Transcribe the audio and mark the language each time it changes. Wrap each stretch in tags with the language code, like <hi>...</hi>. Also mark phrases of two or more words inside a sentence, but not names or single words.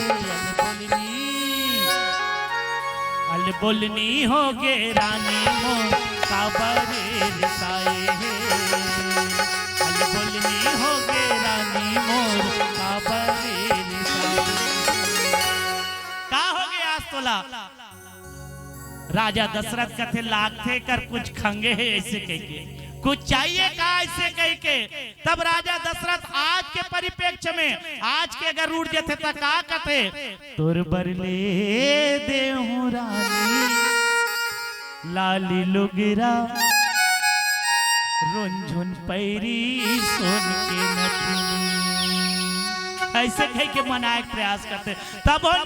<hne>अल बोलनी हो गे रानी मोर काबर रिसाए, अल बोलनी हो गे रानी मोर काबर रिसाए। का हो गया आज तोला? राजा दशरथ कथे लागथे कर कुछ खंगे है ऐसे कह के, कुछ चाहिए का ऐसे कह के। तब राजा दशरथ आज के परिप्रेक्ष्य में आज के अगर रूठ जाते तो का कथे, तोर बरले देहु रानी लाली लुगिरा रुंझुन पैरी सोन के नथनी, ऐसे कह के मनाए के प्रयास करते, तब हो</hne>